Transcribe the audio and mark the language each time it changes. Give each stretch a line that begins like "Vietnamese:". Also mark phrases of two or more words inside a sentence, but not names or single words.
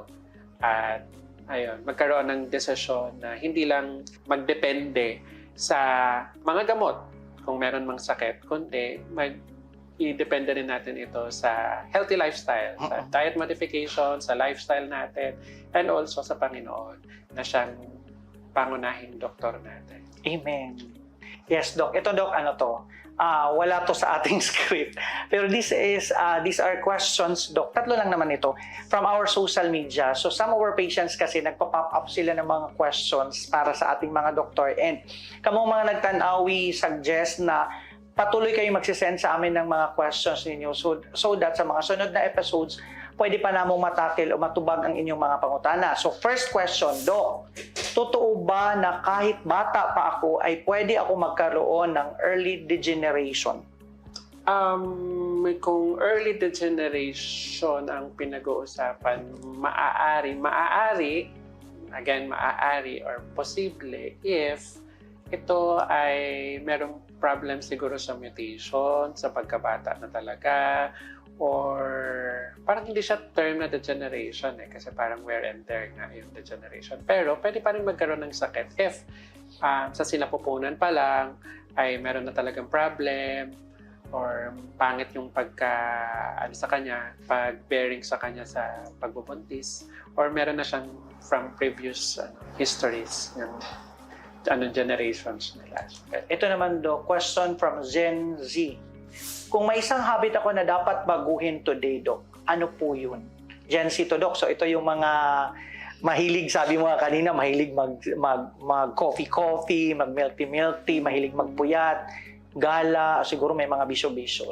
Filipino: At ayun, magkaroon ng desisyon na hindi lang magdepende sa mga gamot kung meron mang sakit, kundi i-depende rin natin ito sa
English: healthy lifestyle,
Filipino: sa
English: diet modification,
Filipino: sa lifestyle natin,
English: and also
Filipino: sa Panginoon na siyang pangunahing doktor natin.
English: Amen. Yes, Doc.
Filipino: Ito, Doc, wala to sa ating script.
English: Pero these are questions,
Filipino: Doc. Tatlo lang naman ito
English: from our social media. So some of our patients
Filipino: kasi nagpa-pop up sila ng mga questions para sa ating mga doktor.
Cebuano: And kamong mga nagtanaw,
English: we suggest
Filipino: na patuloy kayong magsisend sa amin ng mga questions ninyo
English: so that
Filipino: sa mga sunod na episodes,
Cebuano: pwede pa namong matakil o matubag ang inyong mga pangutana.
English: So first question,
Filipino: Doc, totoo ba na kahit bata pa ako ay pwede ako magkaroon ng
English: early degeneration?
Filipino: Kung
English: early degeneration
Filipino: ang pinag-uusapan, maaari or posible if ito ay merong problem siguro sa mutation, sa pagkabata na talaga, or parang hindi siya term na degeneration kasi parang
English: wear and tear
Filipino: nga yung degeneration. Pero pwede pa rin magkaroon ng sakit if sa sinapupunan pa lang ay meron na talagang problem or pangit yung pag-bearing sa kanya sa pagbubuntis, or meron na siyang
English: from previous histories
Filipino: ng generations nila. Ito naman, Doc,
English: question from Gen Z.
Filipino: Kung may isang habit ako na dapat baguhin today, Doc, ano po yun? Gen Z to, Doc. So ito yung mga mahilig, sabi mo kanina, mahilig mag-coffee, mag-milk-tea, mahilig magpuyat, gala, siguro may mga bisyo-bisyo.